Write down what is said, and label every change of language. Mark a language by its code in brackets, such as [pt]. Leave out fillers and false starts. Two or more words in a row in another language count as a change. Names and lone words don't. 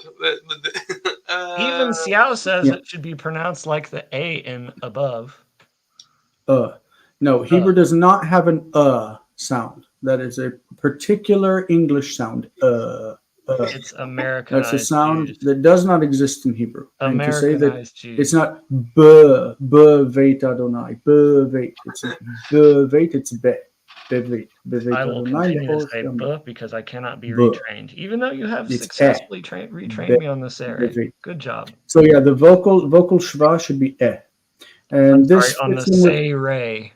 [en] Even Xiao says it should be pronounced like the A in above. No, Hebrew does not have an sound. That is a particular English sound. It's Americanized. That's a sound Jews. that does not exist in Hebrew. And to say that Jews. it's not [he] בבית אדני, [en] b'veit. It's b'veit. It's be. B'veit. I will continue to say b because I cannot be retrained, even though you have successfully retrained me on this area. Good job. So yeah, the vocal shva should be e. And this on the say ray.